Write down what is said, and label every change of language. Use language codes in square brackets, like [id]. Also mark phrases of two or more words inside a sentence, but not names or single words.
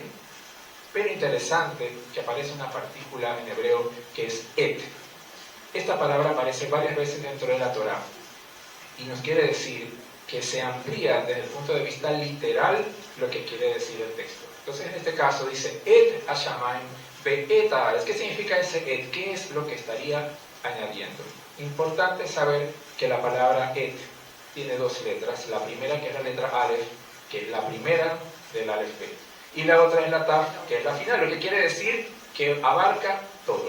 [es] Pero interesante que aparece una partícula en hebreo que es et. Esta palabra aparece varias veces dentro de la Torá y nos quiere decir que se amplía desde el punto de vista literal lo que quiere decir el texto. Entonces en este caso dice [he] את השמים ואת הארץ. [es] ¿Qué significa ese et? ¿Qué es lo que estaría añadiendo? Importante saber que la palabra et tiene dos letras. La primera, que es la letra Aleph, que es la primera del Aleph Bet, y la otra es la Taf, que es la final, lo que quiere decir que abarca todo.